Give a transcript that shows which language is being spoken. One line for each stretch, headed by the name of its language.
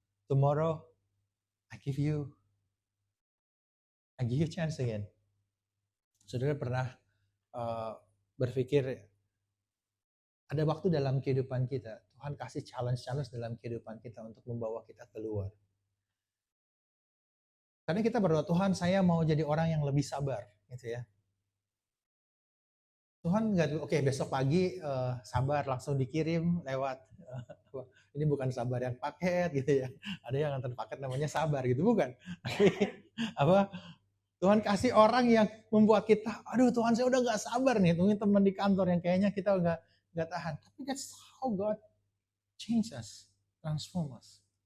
English: Tomorrow, I give you chance again.
Indonesian: Saudara pernah berpikir, ada waktu dalam kehidupan kita, Tuhan kasih challenge dalam kehidupan kita untuk membawa kita keluar. Karena kita berdoa, Tuhan saya mau jadi orang yang lebih sabar, gitu ya. Tuhan nggak, oke besok pagi sabar langsung dikirim lewat, ini bukan sabar yang paket gitu ya. Ada yang nganter paket namanya sabar gitu, bukan. Apa? Tuhan kasih orang yang membuat kita, aduh Tuhan saya udah nggak sabar nih, tungguin teman di kantor yang kayaknya kita nggak tahan. Tapi
English: that's how God change us, transform us.